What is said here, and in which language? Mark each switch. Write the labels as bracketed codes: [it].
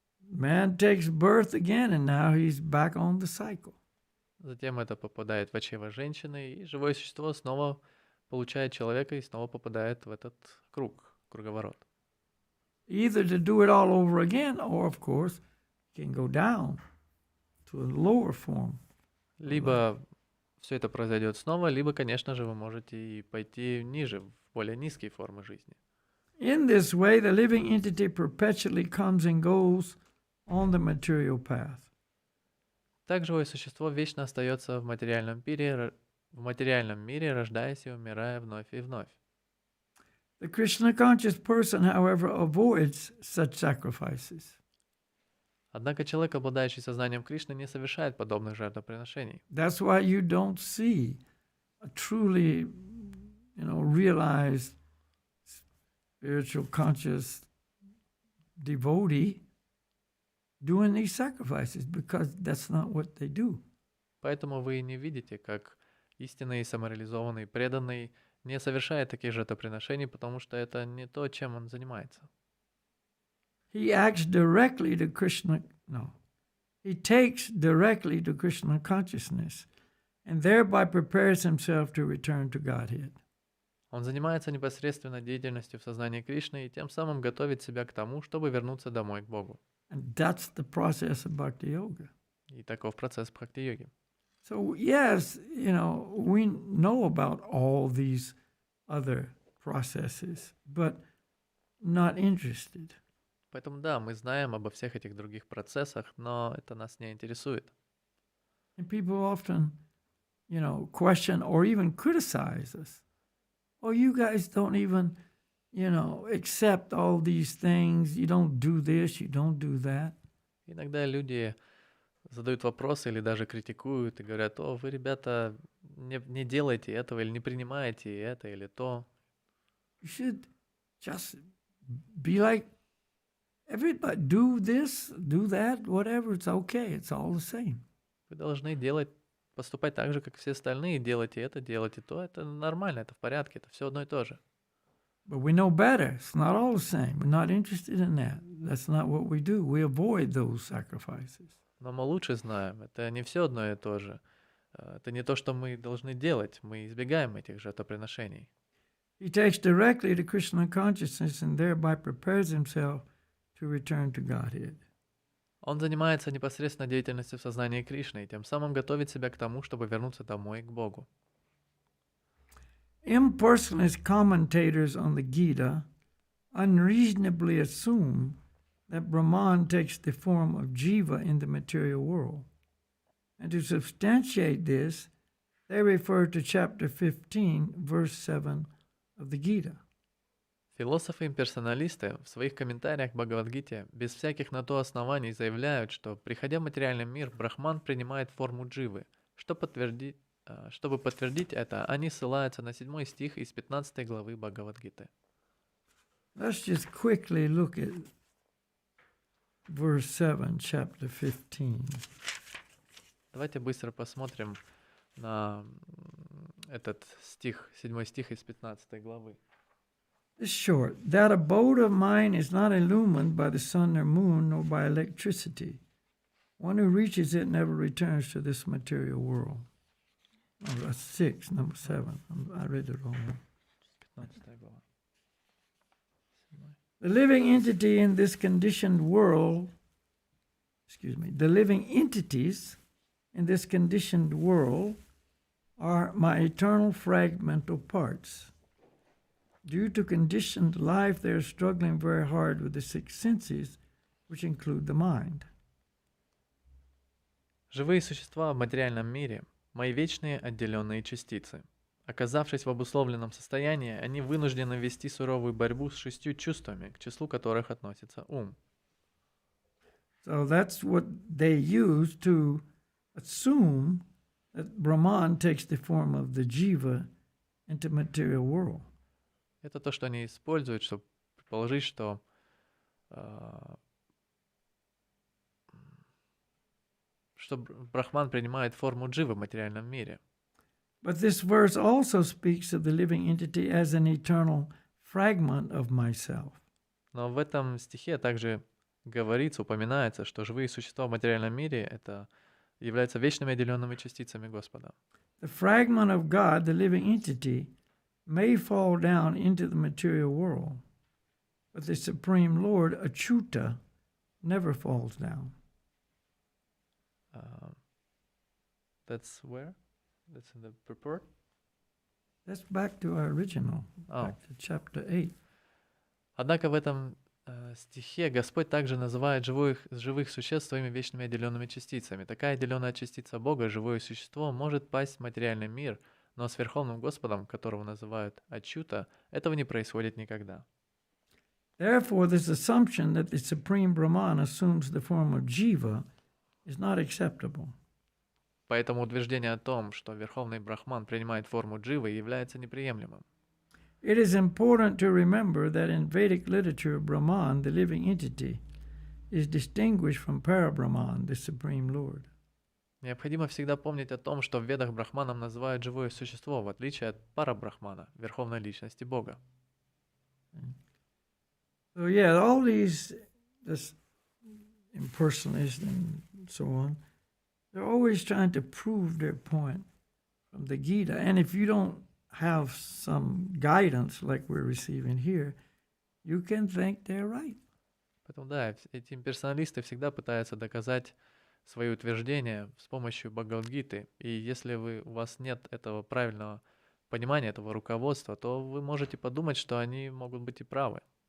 [en] Man takes birth again, and now he's back on the cycle. [ru] Затем это попадает в чрево женщины, и живое существо снова получает человека и снова попадает в этот круговорот. [en] Either to do it all over again, or, of course, can go down to a lower form. [ru] Либо все это произойдет снова, либо, конечно же, вы можете и пойти ниже, в более низкие формы жизни. [en] In this way, the living entity perpetually comes and goes on the material path. [ru] Так живое существо вечно остается в материальном мире, рождаясь и умирая вновь и вновь. [en] The Krishna-conscious person, however, avoids such sacrifices. [ru] Однако человек, обладающий сознанием Кришны, не совершает подобных жертвоприношений. [en] That's why you don't see a truly, realized spiritual conscious devotee doing these sacrifices, because that's not what they do. [ru] Поэтому вы не видите, как истинный, самореализованный, преданный не совершает таких жертвоприношений, потому что это не то, чем он занимается. [en] He acts directly to Krishna. No, he takes directly to Krishna consciousness, and thereby prepares himself to return to Godhead. [ru] Он занимается непосредственно деятельностью в сознании Кришны и тем самым готовит себя к тому, чтобы вернуться домой к Богу. [en] And that's the process of Bhakti Yoga. [ru] И таков процесс бхакти-йоги. [en] So yes, we know about all these other processes, but not interested. [ru] Поэтому да, мы знаем обо всех этих других процессах, но это нас не интересует. [en] And people often, question or even criticize us. Oh, you guys don't even, accept all these things. You don't do this, you don't do that. [ru] Иногда люди задают вопросы или даже критикуют и говорят: о, вы, ребята, не делаете этого или не принимаете это или то. [en] You should just be like everybody. Do this, do that, whatever. It's okay. It's all the same. [ru] Вы должны поступать так же, как все остальные. Делайте это, делайте то. Это нормально, это в порядке, это все одно и то же. [en] But we know better. It's not all the same. We're not interested in that. That's not what we do. We avoid those sacrifices. [ru] Но мы лучше знаем, это не все одно и то же. Это не то, что мы должны делать. Мы избегаем этих жертвоприношений. [en] He takes directly to Krishna consciousness and thereby prepares himself to return to Godhead. [ru] Он занимается непосредственно деятельностью в сознании Кришны и тем самым готовит себя к тому, чтобы вернуться домой к Богу. [en] Impersonalist commentators on the Gita unreasonably assume that Brahman takes the form of Jiva in the material world. And to substantiate this, they refer to chapter 15, verse 7 of the Gita. [ru] Философы-имперсоналисты в своих комментариях к Бхагавад-гите без всяких на то оснований заявляют, что, приходя в материальный мир, Брахман принимает форму дживы. Чтобы подтвердить это, они ссылаются на 7 стих из 15 главы Бхагавад-гиты. [en] Let's just quickly look at verse 7, chapter 15. [ru] Давайте быстро посмотрим на этот стих, 7 стих из 15 главы. [en] It's short. That abode of mine is not illumined by the sun or moon, nor by electricity. One who reaches it never returns to this material world. Oh, that's 6, number 7. I read it wrong. [ru] 15 глава. [en] The living entity in this conditioned world, the living entities in this conditioned world are my eternal fragmental parts. Due to conditioned life, they are struggling very hard with the 6 senses, which include the mind. [ru] Живые существа в материальном мире – мои вечные отделенные частицы. Оказавшись в обусловленном состоянии, они вынуждены вести суровую борьбу с 6 чувствами, к числу которых относится ум. [en] So that's what they use to assume that Brahman takes the form of the jiva into material world. [ru] Это то, что они используют, чтобы предположить, что Брахман принимает форму дживы в материальном мире. [en] But this verse also speaks of the living entity as an eternal fragment of myself. [ru] Но в этом стихе также говорится, упоминается, что живые существа в материальном мире это являются вечными отделенными частицами Господа. [en] The fragment of God, the living entity, may fall down into the material world, but the Supreme Lord, Achyuta, never falls down. That's where? That's in the purport? That's back to our original, back to chapter 8. [ru] Однако в этом стихе Господь также называет живых существ своими вечными отделенными частицами. Такая отделенная частица Бога, живое существо, может пасть в материальный мир, но с Верховным Господом, которого называют Ачюта, этого не происходит никогда. [en] Therefore, this assumption that the Supreme Brahman assumes the form of jiva is not acceptable. [ru] Поэтому утверждение о том, что Верховный Брахман принимает форму дживы, является неприемлемым. [en] It is important to remember that in Vedic literature, Brahman, the living entity, is distinguished from Parabrahman, the Supreme Lord. [ru] Необходимо всегда помнить о том, что в Ведах Брахманом называют живое существо, в отличие от Парабрахмана, Верховной Личности Бога. [en] So yeah, all these impersonalists and so on, they're always trying to prove their point from the Gita. And if you don't have some guidance like we're receiving here, you can think they're right. [ru] Поэтому да, эти имперсоналисты всегда пытаются доказать свои утверждения с помощью Бхагавад-гиты. И если у вас нет этого правильного понимания, этого руководства, то вы можете подумать, что они могут быть и правы.